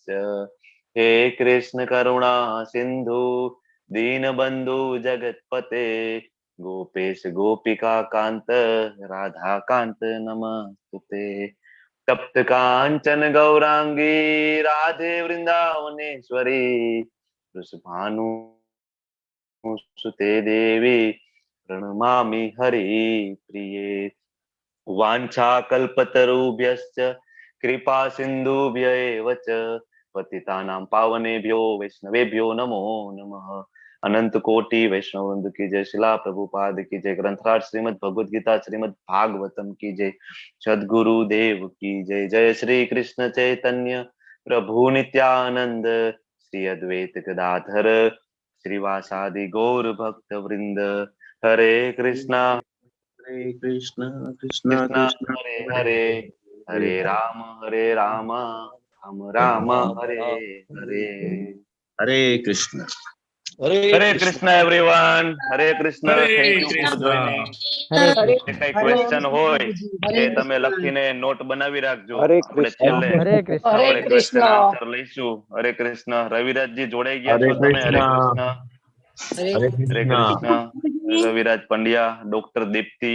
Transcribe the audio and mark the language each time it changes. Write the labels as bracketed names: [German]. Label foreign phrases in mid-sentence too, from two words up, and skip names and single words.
[Sanskrit] હે કૃષ્ણ કરુણા સિંધુ દીનબંધુ જગતપતે ગોપેશ ગોપિકા કાંત રાધા કાંત નમસ્તુતે. તપ્ત કાંચન ગૌરાંગી રાધે વૃંદાવનેશ્વરી વૃષભાનુ સુતે દેવી પ્रणमामि हरि प्रिये. वाञ्छा कल्पतरुभ्यश्च कृपा सिन्धुभ्य एव च पतितानां पावनेभ्यो वैष्णवेभ्यो नमो नमः. [Hindi] अनंत कोटि वैष्णव वृंद की जय. शिला प्रभुपाद की जय. ग्रंथराज श्रीमद भगवद गीता श्रीमद भागवतम की जय. सद्गुरु देव की जय. [Sanskrit] जय श्री कृष्ण चैतन्य प्रभु नित्यानंद श्री अद्वैत गदाधर श्रीवासादि गौर भक्त वृंद. हरे कृष्णा कृष्ण कृष्ण हरे हरे, हरे राम राम राम हरे हरे. हरे कृष्ण. हरे कृष्ण एवरीवन. हरे कृष्ण. [English] Thank you for joining. [Gujarati] કઈ ક્વેશ્ચન હોય કે તમે લખીને નોટ બનાવી રાખજો. આપણે છેલ્લે આપણે [English] question answer [Gujarati] લઈશું. [Sanskrit] હરે કૃષ્ણ. [Gujarati] રવિરાજજી જોડાઈ ગયા છો તમે? [Sanskrit] હરે કૃષ્ણ. હરે કૃષ્ણ. [Gujarati] રવિરાજ પંડ્યા, ડોક્ટર દીપ્તિ.